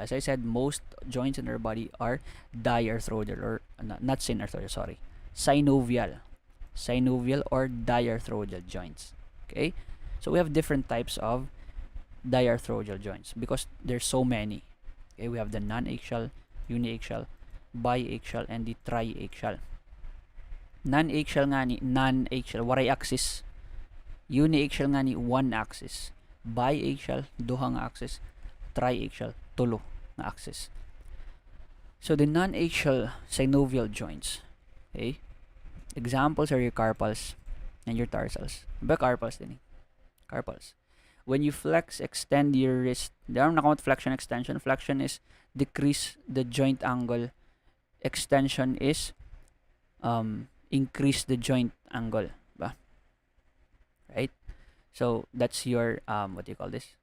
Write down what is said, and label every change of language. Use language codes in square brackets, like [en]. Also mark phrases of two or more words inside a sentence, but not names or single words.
[en] As I said, most joints in our body are diarthrodial, or not synarthrodial, sorry, synovial or diarthrodial joints. Okay. So we have different types of diarthrodial joints because there's so many. Okay, we have the non-axial, uniaxial, biaxial, and the triaxial. [war] Non-axial nga ni non-axial waray axis. Uniaxial nga ni one axis. Biaxial duhang axis. Triaxial tulo na axis. [en] So the non-axial synovial joints. Okay? Examples are your carpals and your tarsals. [war] Ba carpals din eh. Carpals. [en] When you flex, extend your wrist. There are nakamot flexion, extension. Flexion is decrease the joint angle. Extension is increase the joint angle. Ba? Right? So that's your what do you call this?